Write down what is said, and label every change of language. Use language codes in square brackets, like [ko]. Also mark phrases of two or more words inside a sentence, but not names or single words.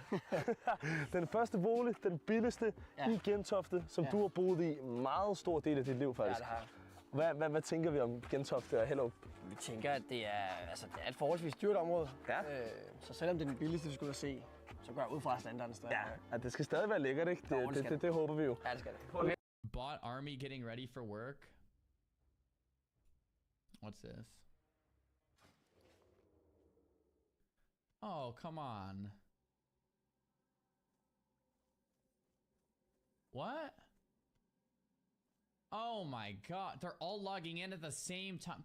[da] Den første bolig, den billigste i Gentofte, som du har boet i meget stor del af dit liv, faktisk. Ja, det har jeg. Hvad tænker vi om Gentofte og Hellerup? Vi tænker, at det er et forholdsvis dyrt område. Ja. Så selvom det er den billigste, vi skulle se, så går jeg ud fra standarden stadig. Ja, det skal stadig være lækkert, ikke? Det håber vi jo. Ja, det skal det. [en] Bot army getting ready for work. What's this? Oh, come on. What? Oh my god, they're all logging in at the same time.